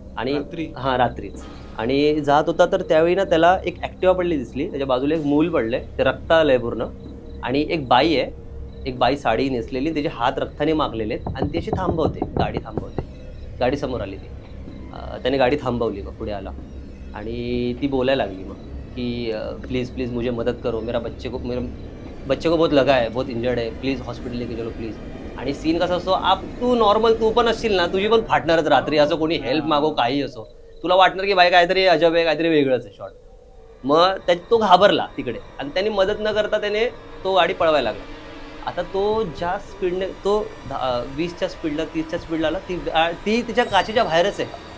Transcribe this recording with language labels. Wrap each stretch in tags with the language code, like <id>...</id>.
<mr>आणि रात्रीच. आणि जात होता, तर त्यावेळी ना त्याला एक ॲक्टिवा पडली दिसली, त्याच्या बाजूला एक मूल पडले, ते रक्त आलंय पूर्ण. आणि एक बाई आहे, एक बाई साडी नेसलेली, त्याचे हात रक्ताने माखलेले आहेत, आणि ती अशी गाडी थांबवते. गाडी समोर आली ती, त्याने गाडी थांबवली, मग पुढे आला आणि ती बोलायला लागली. मग</mr> <hi>कि प्लीज़ प्लीज़ मुझे मदद करो, मेरे बच्चे को बहुत लगा है, बहुत इंजर्ड है, प्लीज़ हॉस्पिटल लेके चलो प्लीज़.</hi> <mr>आणि सीन कसा असतो, तू नॉर्मल तू पण असशील ना, तुझी पण फाटणारच रात्री, असं कोणी हेल्प मागो काही असो, तुला वाटणार की बाई काहीतरी अजब आहे, काहीतरी वेगळंच आहे शॉट. मग तो घाबरला तिकडे आणि त्याने मदत न करता त्याने तो गाडी पळवायला लागला. आता तो ज्या स्पीडने तो 20च्या स्पीडला 30च्या स्पीडला आला, ती तिच्या काचेच्या बाहेरच आहे.</mr>